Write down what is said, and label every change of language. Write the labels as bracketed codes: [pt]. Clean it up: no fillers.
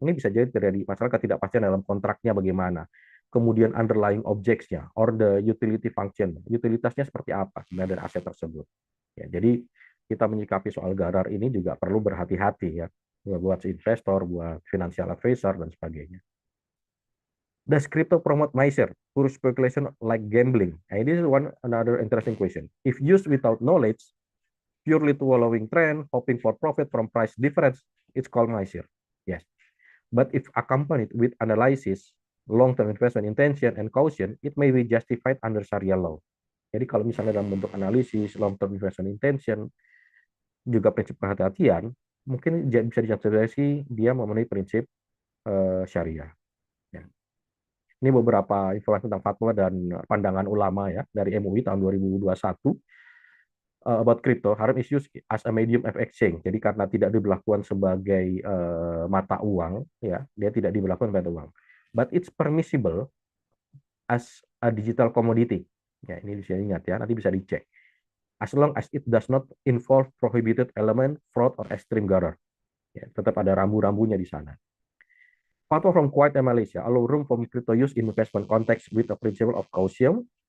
[id] Ini bisa jadi terjadi masalah ketidakpastian dalam kontraknya bagaimana. Kemudian underlying objects-nya, [en] or the utility function. [id] Utilitasnya seperti apa sebenarnya dari aset tersebut. Ya, jadi kita menyikapi soal gharar ini juga perlu berhati-hati, ya. Buat investor, buat financial advisor, dan sebagainya. [en] Does crypto promote miser, pure speculation like gambling? And this is another interesting question. If used without knowledge, purely to following trend, hoping for profit from price difference, it's called miser. Yes. But if accompanied with analysis, long-term investment intention, and caution, it may be justified under Sharia law. [id] Jadi kalau misalnya dalam bentuk analisis, [en] long-term investment intention, [id] juga prinsip kehati-hatian, mungkin bisa dijustifikasi dia memenuhi prinsip syariah. Ya. Ini beberapa informasi tentang fatwa dan pandangan ulama, ya, dari MUI tahun 2021 [en] about crypto. Haram is used as a medium of exchange. [id] Jadi karena tidak diberlakukan sebagai mata uang, ya, dia tidak diberlakukan mata uang. [en] But it's permissible as a digital commodity. [id] Ya, ini bisa diingat, ya, nanti bisa dicek. [en] As long as it does not involve prohibited element, fraud, or extreme gharar. [id] Ya, tetap ada rambu-rambunya di sana. [en] Fatwa from Kuwait and Malaysia allow room for crypto use in investment context with a principle of caution.